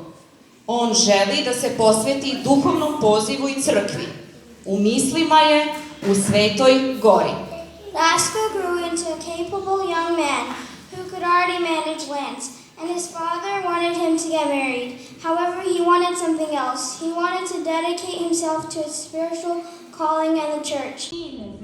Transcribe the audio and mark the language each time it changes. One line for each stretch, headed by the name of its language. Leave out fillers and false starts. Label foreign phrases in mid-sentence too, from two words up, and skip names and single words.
Serbian: On želi da se posveti duhovnom pozivu i crkvi. U mislima je u Svetoj gori.
English: Rasko grew into a capable young man who could already manage lands, and his father wanted him to get married. However, he wanted something else. He wanted to dedicate himself to his spiritual calling and the church.